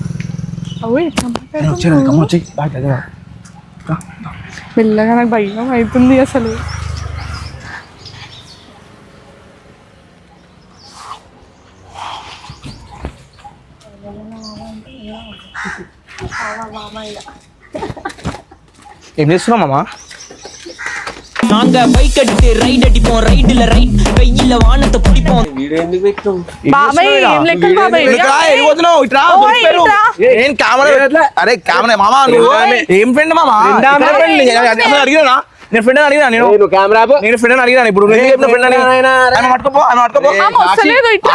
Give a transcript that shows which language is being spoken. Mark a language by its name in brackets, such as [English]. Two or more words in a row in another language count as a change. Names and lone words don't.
[Telugu] మెల్లగా నాకు భయం అవుతుంది అసలు. ఏం చేస్తున్నావు మామ? [Tamil] நாங்க பைக் அடித்து ரைட் அடிப்போம், ரைடுல ரைட் கையில வானத்தை பிடிப்போம். [Telugu] వీడియో ఎందుకు పెట్టాం? బాబాయ్ ఏం లెక్కలు బాబాయ్? అరే కెమెరా మామ, నువ్వు ఏం ఫ్రెండ్ మామ? అడిగినా నేను ఫ్రెండ్ అడిగినా, నేను కెమెరా నేను ఫ్రెండ్ అడిగినా. ఇప్పుడు ఫ్రెండ్ అని పట్టుకోపో వస్తలేదు ఇట్లా.